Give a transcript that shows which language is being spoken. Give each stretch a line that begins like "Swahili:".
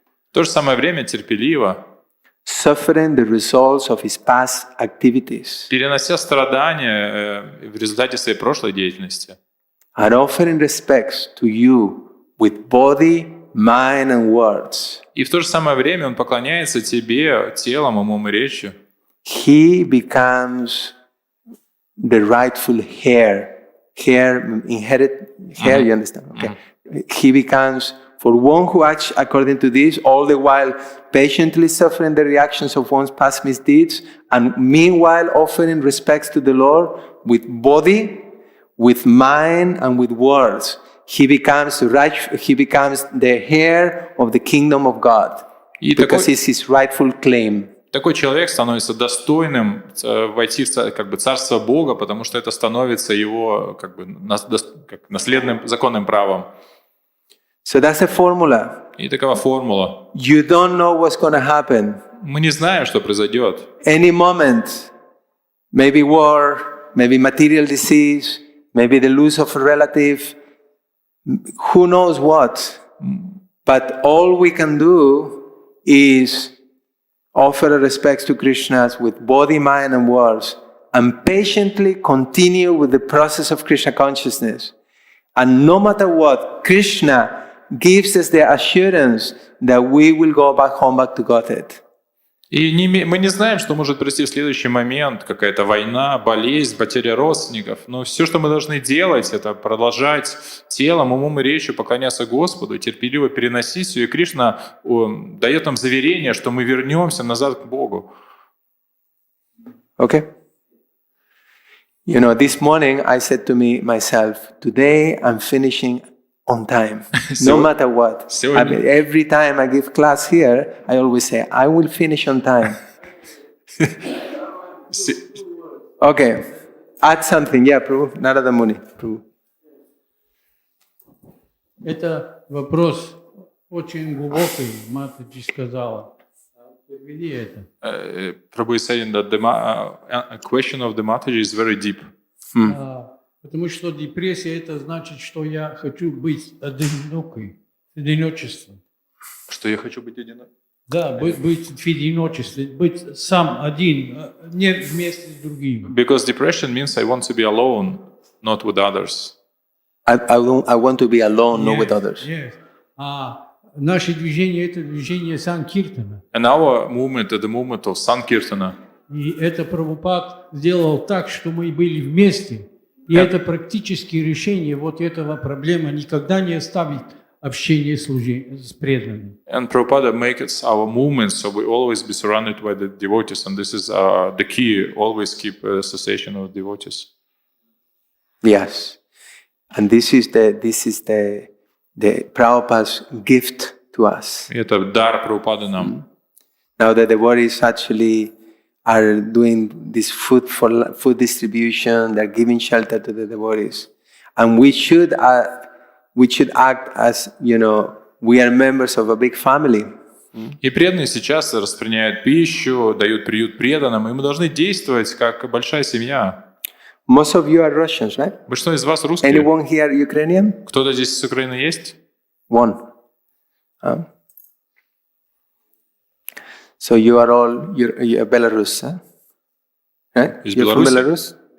Russian: В то же самое время терпеливо.
English: Suffering the results of his past activities.
Russian: Перенося страдания в результате своей прошлой деятельности.
English: And offering respects to you with body, mind and words.
Russian: И в то же самое время он поклоняется тебе телом, умом и речью.
English: He becomes the rightful heir. You understand? Okay. He becomes For one who acts according to this, all the while patiently suffering the reactions of one's past misdeeds, and meanwhile offering respects to the Lord with body, with mind, and with words, he becomes the heir of the kingdom of God, because it's his rightful claim.
Russian: Такой человек становится достойным войти в как бы царство Бога, потому что это становится его как бы наследным законным правом.
English: So that's the formula.
Russian: И такова формула.
English: You don't know what's going to happen.
Russian: Мы не знаем, что произойдет.
English: Any moment, maybe war, maybe material disease, maybe the loss of a relative, who knows what. But all we can do is offer our respects to Krishna with body, mind, and words, and patiently continue with the process of Krishna consciousness. And no matter what, Krishna gives us the assurance that we will go back home, back to Godhead.
Russian: И мы не знаем, что может произойти в следующий момент, какая-то война, болезнь, потеря родственников. Но все, что мы должны делать, это продолжать телом, умом и речью поклоняться Господу, терпеливо переносить все. И Кришна дает нам заверение, что мы вернемся назад к Богу.
English: Okay? You know, this morning I said to myself, today I'm finishing on time, no matter what. Every time I give class here, I always say, I will finish on time. Okay, add something. Yeah, Prabhu, Narada Muni. Prabhu.
Russian: Это вопрос очень глубокий, Матаджи сказала. Переведи это.
English: Prabhu is saying that the question of the Mataji is very deep.
Russian: Потому что депрессия это значит, что я хочу быть одинокой, одиночество. Что я хочу быть одиноким? Да, быть в одиночестве, быть сам один, не вместе с другими.
English: Because depression means I want to be alone, not with others. I want to be alone, not with others. Yes.
Russian: Наше движение это движение Санкиртана.
English: And our movement is the movement of Sankirtana.
Russian: И это Прабхупад сделал так, что мы были вместе. И это практически решение вот этого проблемы никогда не оставить общение с преданными.
English: And Prabhupada makes it our movement, so we always be surrounded by the devotees, and this is the key. Always keep association with devotees. Yes, and this is the Prabhupada's gift to us.
Russian: Это дар Прабхупады нам.
English: Now the devotees actually are doing this food distribution. They're giving shelter to the devotees, and we should act as, you know, we are members of a big family.
Russian: И преданные сейчас распространяют пищу, дают приют преданным, и мы должны действовать как большая семья.
English: Most of you are Russians, right?
Russian: Большинство из вас русские.
English: Anyone here Ukrainian?
Russian: Кто-то здесь с Украины есть?
English: One. So you are all you're Belarus, huh? Right? You're from Belarus?